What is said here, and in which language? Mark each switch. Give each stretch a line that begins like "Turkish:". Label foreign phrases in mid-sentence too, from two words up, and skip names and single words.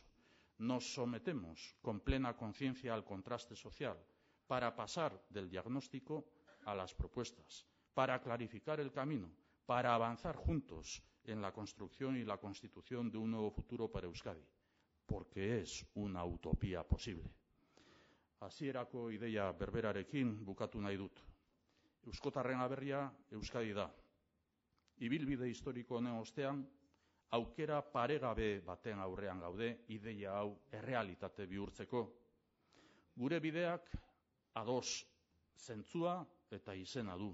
Spanish: Nos sometemos con plena conciencia al contraste social para pasar del diagnóstico a las propuestas, para clarificar el camino, para avanzar juntos en la construcción y la constitución de un nuevo futuro para Euskadi, porque es una utopía posible.
Basque: Hasierako ideia berberarekin bukatu nahi dut. Euskotarren aberria Euskadi da. Ibilbide historiko honen ostean, aukera paregabe baten aurrean gaude ideia hau errealitate bihurtzeko. Gure bideak A2 zentzua eta izena du.